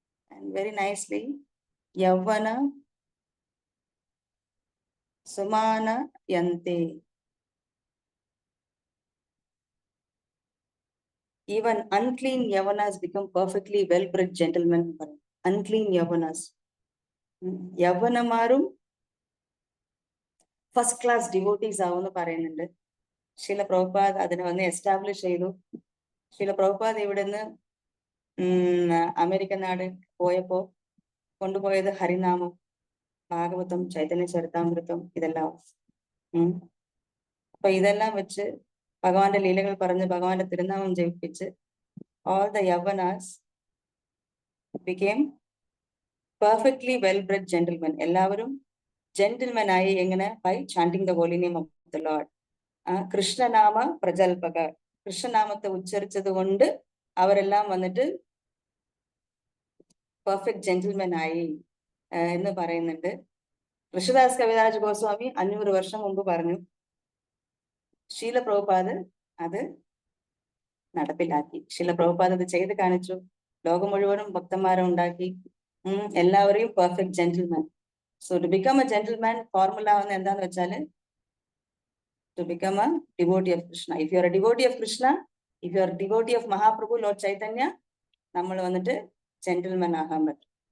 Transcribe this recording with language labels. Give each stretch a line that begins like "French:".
English: And very nicely, യൗവന സുമാനയന്തെ. Even unclean yavanas become perfectly well-bred gentlemen. Unclean yavanas.
Malayalam: യവനമാരും first class devotees ആവുമെന്ന് പറയുന്നുണ്ട്. ശീല പ്രഭുപാദ് അതിനെ വന്ന് establish ചെയ്തു. ശീല പ്രഭുപാദ് ഇവിടുന്ന് അമേരിക്കൻ നാട് പോയപ്പോ കൊണ്ടുപോയത് ഹരിനാമം, ഭാഗവതം, ചൈതന്യ ചരിതാമൃതം ഇതെല്ലാം. അപ്പൊ ഇതെല്ലാം വെച്ച് ഭഗവാന്റെ ലീലകൾ പറഞ്ഞ് ഭഗവാന്റെ തിരുനാമം ജപിപ്പിച്ച്
English: all the yavanas became perfectly well-bred gentlemen.
Malayalam: എല്ലാവരും ജെന്റിൽമെൻ ആയി. എങ്ങനെ?
English: by chanting the holy name of the Lord.
Malayalam: കൃഷ്ണനാമ പ്രജൽപക, കൃഷ്ണനാമത്തെ ഉച്ചരിച്ചത് കൊണ്ട് അവരെല്ലാം വന്നിട്ട് പെർഫെക്റ്റ് ജെന്റിൽമെൻ ആയി എന്ന് പറയുന്നുണ്ട്. കൃഷ്ണദാസ് കവിരാജ് ഗോസ്വാമി 500 വർഷം മുമ്പ് പറഞ്ഞു. ശീല പ്രഭുപാദ് അത് നടപ്പിലാക്കി. ശീല പ്രഭുപാദ് അത് ചെയ്ത് കാണിച്ചു. ലോകം മുഴുവനും ഭക്തന്മാരെ ഉണ്ടാക്കി. എല്ലാവരെയും perfect gentleman.
English: so to become a gentleman formula
Malayalam: ആവുന്ന എന്താന്ന് വെച്ചാല്
English: to become a devotee of Krishna. If you are a devotee of Krishna, if you are a devotee of Mahaprabhu, Lord Chaitanya,
Malayalam: നമ്മൾ വന്നിട്ട് ജെന്റിൽമാൻ ആകാൻ പറ്റും.